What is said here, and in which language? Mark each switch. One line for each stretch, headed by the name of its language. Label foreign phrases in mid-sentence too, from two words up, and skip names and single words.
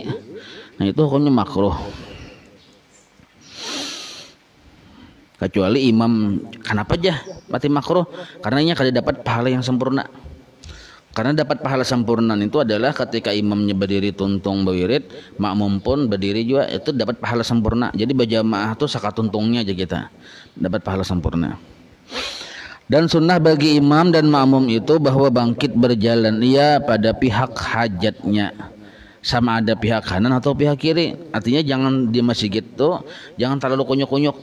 Indonesian: Nah itu hukumnya makruh. Kecuali imam, kenapa aja mati makruh?
Banjar: Karena ini kada dapat pahala yang sempurna. Karena dapat pahala sempurna itu adalah ketika imamnya berdiri tuntung bawirid, makmum pun berdiri juga, itu dapat pahala sempurna. Jadi berjamaah tuh sakat tuntungnya aja kita dapat pahala sempurna.
Indonesian: Dan sunnah bagi imam dan makmum itu bahwa bangkit berjalan ia pada pihak hajatnya, sama ada pihak kanan atau pihak kiri. Artinya jangan di masjid tuh jangan terlalu kunyuk-kunyuk.